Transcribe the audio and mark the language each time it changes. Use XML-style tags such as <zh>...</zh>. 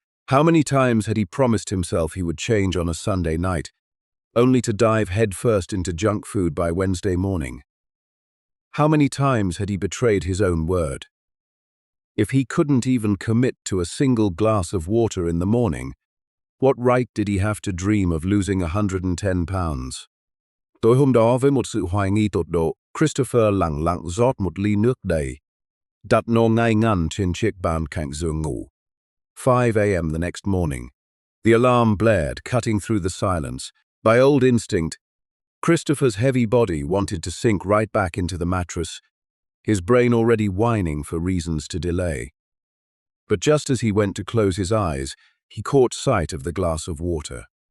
<en>How many times had he promised himself he would change on a Sunday night, only to dive headfirst into junk food by Wednesday morning? How many times had he betrayed his own word? If he couldn't even commit to a single glass of water in the morning, what right did he have to dream of losing 110 pounds?</en> <vi>Tối hôm đó với một sự hoài nghi tột độ, Christopher lặng lặng rót một ly nước đầy, đặt nó ngay ngắn trên chiếc bàn cạnh giường ngủ.</vi> <en>5 a.m. the next morning. The alarm blared, cutting through the silence. By old instinct, Christopher's heavy body wanted to sink right back into the mattress, his brain already whining for reasons to delay. But just as he went to close his eyes, he caught sight of the glass of water.</en>